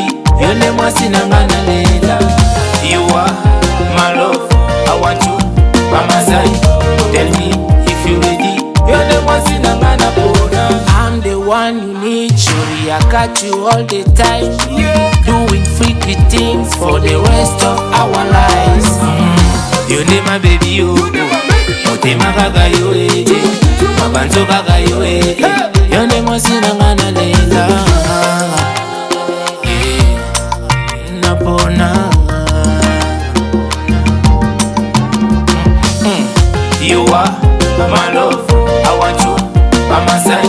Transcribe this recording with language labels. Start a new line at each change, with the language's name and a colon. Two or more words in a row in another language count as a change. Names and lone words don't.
English: Your name was Sinangana Leila. You are my love, I want you by my side. Tell me if you ready. Your name was Sinangana Bona. I'm the one you need, surely I got you all the time. Doing freaky things for the rest of our lives. You name my baby, you.
Lingala: Motema gaga yo, mabanzo gaga yo,
English: your name was Sinangana Leila. You are my love, I want you by my side.